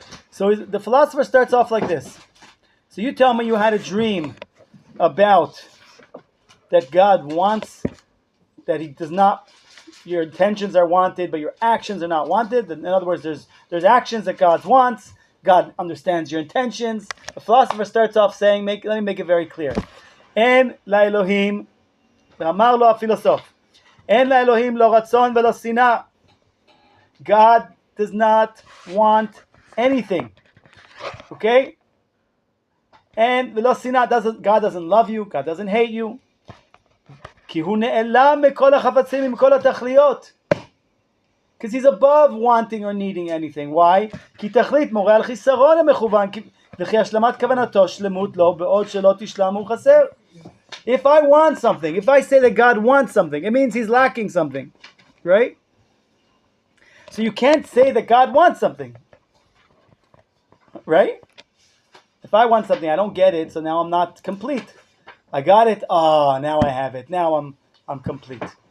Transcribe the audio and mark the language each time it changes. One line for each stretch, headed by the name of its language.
English: So the philosopher starts off like this. So you tell me you had a dream about that God wants, that he does not, your intentions are wanted, but your actions are not wanted. In other words, there's actions that God wants. God understands your intentions. The philosopher starts off saying, let me make it very clear.
Hebrew: En la Elohim, ואמר לו הפילוסוף, אין לאלוהים לא רצון ולא שנאה.
English: God does not want anything. Okay? And
Hebrew: ולא שנאה,
English: God doesn't love you, God doesn't hate you.
Hebrew: כי הוא נעלם מכל החפצים, מכל התכליות.
English: Because he's above wanting or needing anything. Why?
Hebrew: כי תכלית מורה על חיסרון המכוון, וכי השלמת כוונתו שלמות לו, בעוד שלא תשלם הוא חסר.
English: If I want something, if I say that God wants something, it means he's lacking something. Right? So you can't say that God wants something. Right? If I want something, I don't get it, so now I'm not complete. I got it, now I have it. Now I'm complete.